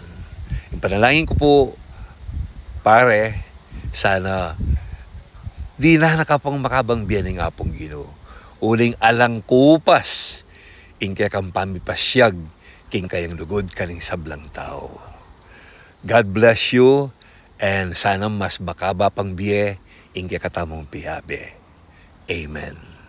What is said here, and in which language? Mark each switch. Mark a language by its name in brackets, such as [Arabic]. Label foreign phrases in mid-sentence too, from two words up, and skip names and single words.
[Filipino] Yung panalangin ko po, pare, sana [Pampanga] di na nakapang makabang biyaning apong Ginoo. Uling alang kupas, ing kaya kang pamipasyag, king kayang lugod kaning sablang tao. [English] God bless you, [Pampanga] and sana mas makaba pang biye, ing kaya katamong piyabe. Amen.